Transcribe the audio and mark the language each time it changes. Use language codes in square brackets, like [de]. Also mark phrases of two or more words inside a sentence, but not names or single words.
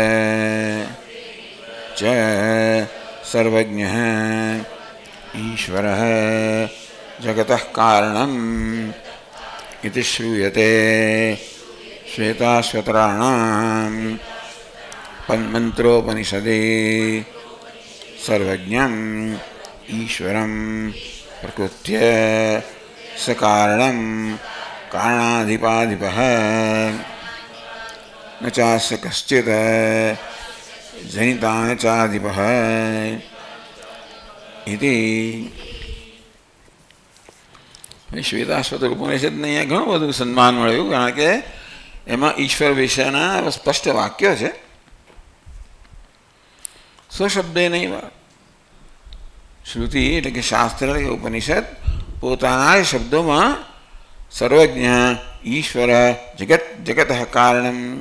[sa] च सर्वज्ञ ईश्वर जगतः कारणम इति श्रूयते श्वेताश्वतराणां मंत्रोपनिषदि सर्वज्ञं ईश्वरं प्रकृत्य सकारणं कारणाधिपाधिपः न चास्य कश्चित् जनिता न चाधिपः इति [gu] શ્વેતાશ્વતર ઉપનિષદને અહીંયા ઘણું બધું સન્માન મળ્યું કારણ કે એમાં ઈશ્વર વિશેના સ્પષ્ટ વાક્ય છે સ્વશબ્દે નહીં શ્રુતિ એટલે કે શાસ્ત્ર કે ઉપનિષદ પોતાના શબ્દોમાં [sa] सर्वज्ञ ईश्वर जगत कारणम